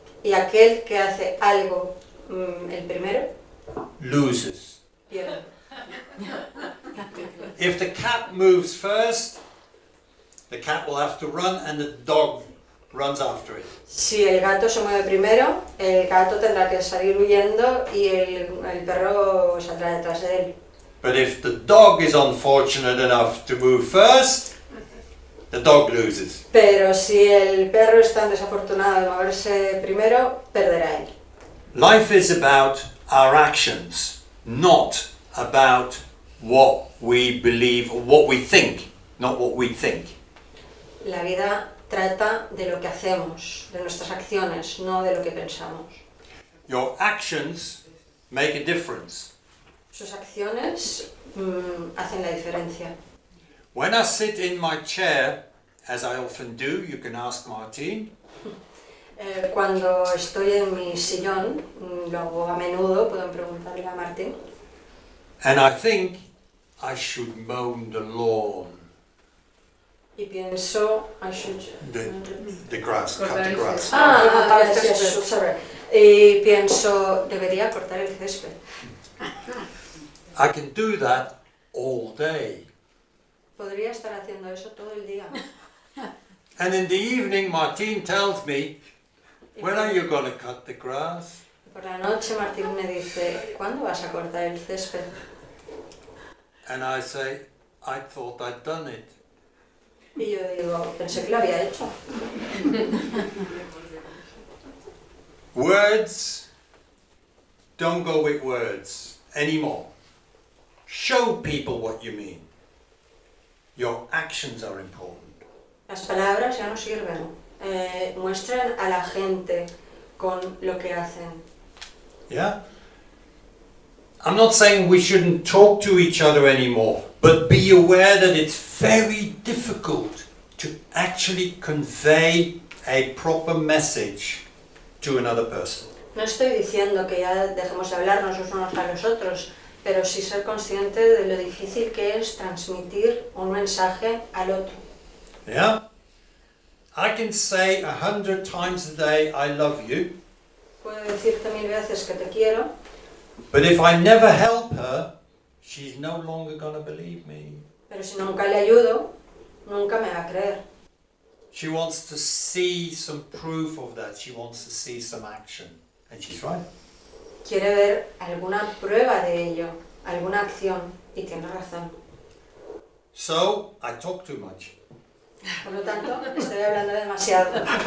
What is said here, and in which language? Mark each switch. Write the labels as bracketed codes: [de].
[es] y aquel que hace algo el primero [en] loses. [es] pierde. [en] If the cat moves first, the cat will have to run and the dog runs after it. [es] Si el gato se mueve primero, el gato tendrá que salir huyendo y el perro saldrá detrás de él. [en] But if the dog is unfortunate enough to move first, the dog loses. [es] Pero si el perro es tan desafortunado de moverse primero, perderá él. [en] Life is about our actions, not about what we believe or what we think, not what we think. [es] La vida trata de lo que hacemos, de nuestras acciones, no de lo que pensamos. [en] Your actions make a difference. [es] Sus acciones hacen la diferencia. [en] When I sit in my chair, as I often do, you can ask Martine, [es] Cuando estoy en mi sillón, lo hago a menudo, pueden preguntarle a Martín, [en] and I think I should mow the lawn, [es] y pienso, [en] the grass, cut the grass. yes, sorry. [es] Y pienso, debería cortar el césped. [en] I can do that all day. [es] Podría estar haciendo eso todo el día. [en] And in the evening, Martine tells me, when are you going to cut the grass? [es] Por la noche Martín me dice, ¿cuándo vas a cortar el césped? [en] And I say, I thought I'd done it. [es] Y yo digo, pensé que lo había hecho. [en] Words don't go with words anymore. Show people what you mean. Your actions are important. [es] Las palabras ya no sirven. Muestren a la gente con lo que hacen. [en] Yeah? I'm not saying we shouldn't talk to each other anymore, but be aware that it's very difficult to actually convey a proper message to another person. [es] No estoy diciendo que ya dejemos de hablarnos los unos a los otros, pero sí ser consciente de lo difícil que es transmitir un mensaje al otro. [en] Yeah? I can say 100 times a day, I love you, [es] Puedo decirte 1000 veces que te quiero, [en] but if I never help her, she's no longer going to believe me. [es] pero si nunca le ayudo, nunca me va a creer. [en] She wants to see some proof of that. She wants to see some action. And she's right. [es] Quiere ver alguna prueba de ello, alguna acción, y tiene razón. [en] So, I talk too much. [es] Por lo tanto, estoy hablando demasiado.